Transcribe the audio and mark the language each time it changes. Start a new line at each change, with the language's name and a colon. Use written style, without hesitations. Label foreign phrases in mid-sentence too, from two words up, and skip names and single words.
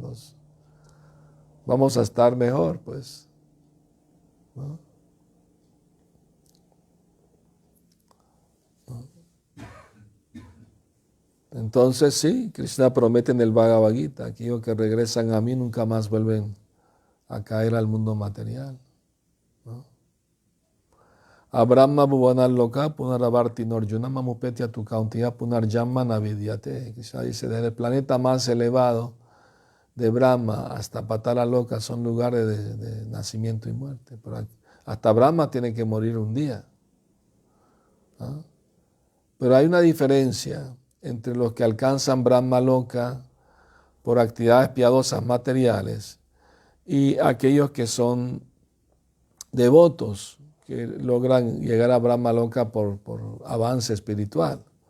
Spanish: Vamos a estar mejor, pues, ¿no? Entonces sí, Krishna promete en el Bhagavad Gita, aquellos que regresan a mí nunca más vuelven a caer al mundo material, ¿no?
Sanskrit: Abrahma bhuvanar loka punaravarti norjuna mamupetya tu kauntiya punarjamma navidyate.
Spanish: Krishna dice, desde el planeta más elevado de Brahma hasta Patala Loka son lugares de nacimiento y muerte. Pero hasta Brahma tiene que morir un día, ¿no? Pero hay una diferencia entre los que alcanzan Brahma Loka por actividades piadosas materiales y aquellos que son devotos, que logran llegar a Brahma Loka por avance espiritual.